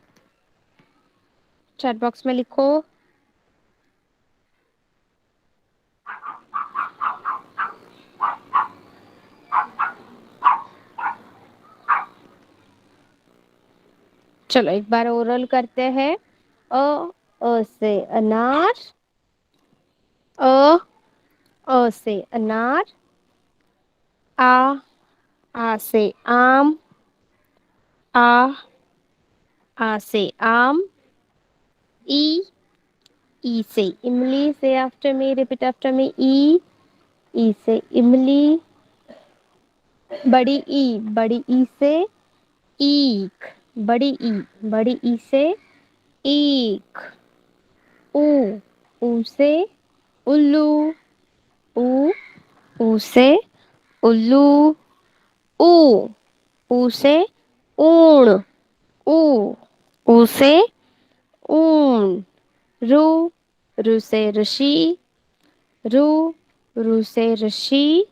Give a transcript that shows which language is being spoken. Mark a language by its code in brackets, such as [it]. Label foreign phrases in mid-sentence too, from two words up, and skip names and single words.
[en] chat box [hi] में लिखो। चलो एक बार ओरल करते हैं। अ से अनार, अ से अनार, आ से आम, आ से आम, ई से इमली, [en] say after me, repeat after me, [hi] ई से इमली, बड़ी ई से ईख, बड़ी ई से ईख, ऊ, ऊ से उल्लू, ऊ, ऊ से उल्लू, ऊ, ऊ से ऊण, ऊ, ऊ से ऊन, रू, रू से ऋषि, रू, रू से ऋषि,